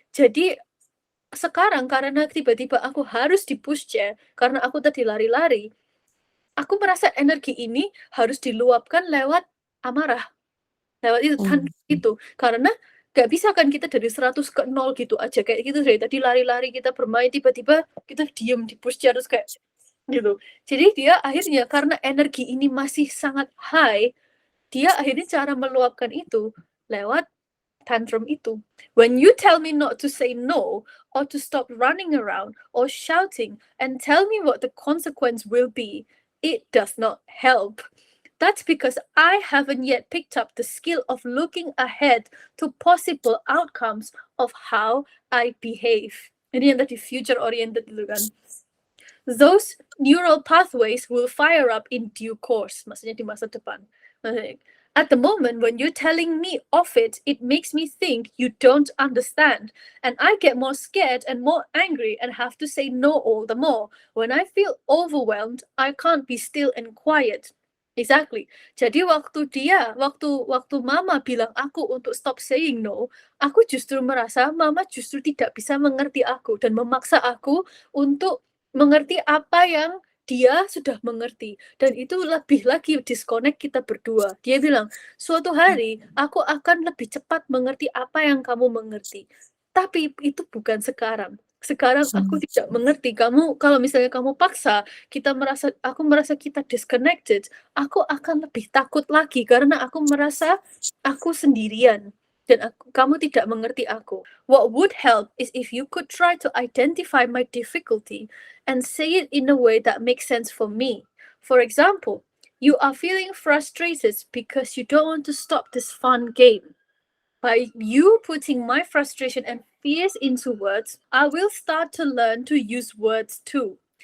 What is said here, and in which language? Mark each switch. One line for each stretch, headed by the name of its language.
Indonesian: Jadi sekarang karena tiba-tiba aku harus di pushchair karena aku tadi lari-lari, aku merasa energi ini harus diluapkan lewat amarah, lewat itu karena gak bisa kan kita dari 100 ke 0 gitu aja kayak gitu, dari tadi lari-lari kita bermain tiba-tiba kita diem di pushchair terus kayak gitu. Jadi dia akhirnya karena energi ini masih sangat high, dia akhirnya cara meluapkan itu lewat tantrum itu.
English: When you tell me not to say no or to stop running around or shouting and tell me what the consequence will be, it does not help. That's because I haven't yet picked up the skill of looking ahead to possible outcomes of how I behave.
Indonesian: Ini yang tadi future oriented dulu kan.
English: Those neural pathways will fire up in due course.
Indonesian: Maksudnya di masa depan.
English: At the moment, when you're telling me of it, it makes me think you don't understand. And I get more scared and more angry and have to say no all the more. When I feel overwhelmed, I can't be still and quiet. Exactly.
Indonesian: Jadi waktu mama bilang aku untuk
English: stop saying no,
Indonesian: aku justru merasa mama justru tidak bisa mengerti aku dan memaksa aku untuk mengerti apa yang dia sudah mengerti, dan itu lebih lagi disconnect kita berdua. Dia bilang, suatu hari aku akan lebih cepat mengerti apa yang kamu mengerti. Tapi itu bukan sekarang. Sekarang aku tidak mengerti. Kamu kalau misalnya kamu paksa, aku merasa kita disconnected, aku akan lebih takut lagi karena aku merasa aku sendirian dan kamu tidak mengerti aku.
English: What would help is if you could try to identify my difficulty and say it in a way that makes sense for me. For example, you are feeling frustrated because you don't want to stop this fun game. By you putting my frustration and fears into words, I will start to learn to use words too.